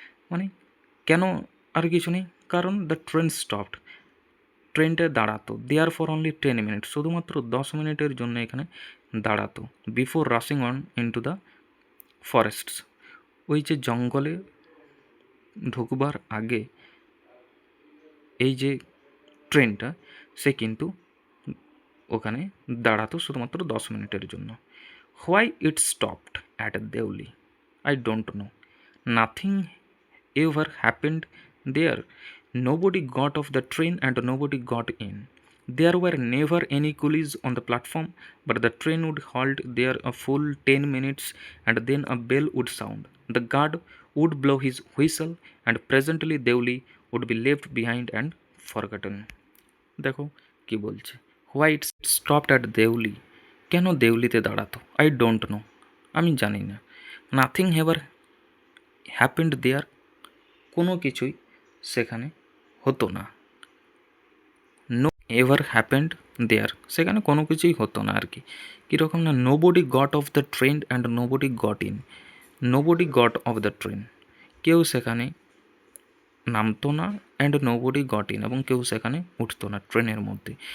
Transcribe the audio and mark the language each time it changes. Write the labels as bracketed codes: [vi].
[bn] মানে কেন আর কিছু নেই, কারণ [en] the train stopped, [bn] ট্রেনটা দাঁড়াতো, [en] there for only 10 minutes, [bn] শুধুমাত্র 10 মিনিটের জন্য এখানে দাঁড়াতো, [en] before rushing on into the forests, [bn] ওই যে জঙ্গলে ঢুকবার আগে এই যে ট্রেনটা সে কিন্তু ওখানে দাঁড়াতো শুধুমাত্র 10 মিনিটের জন্য। [en] Why it stopped at Deuli I don't know, nothing ever happened there. Nobody got off the train and nobody got in. There were never any coolies on the platform, but the train would halt there a full 10 minutes and then a bell would sound. The guard would blow his whistle and presently Deuli would be left behind and forgotten. [bn] দেখো কি বলছে, [en] why it stopped at Deuli, [bn] কেন দেউলিতে দাঁড়াতো, [en] I don't know, [bn] আমি জানি না। [en] nothing ever happened there, [bn] কোনো কিছুই সেখানে হতো না। [en] no ever happened there, [bn] সেখানে কোনো কিছুই হতো না আর কি, কীরকম না, [en] nobody got off the train and nobody got in, nobody got off the train, [bn] কেউ সেখানে নামতো না, [en] and nobody got in, [bn] এবং কেউ সেখানে উঠতো না ট্রেনের মধ্যে।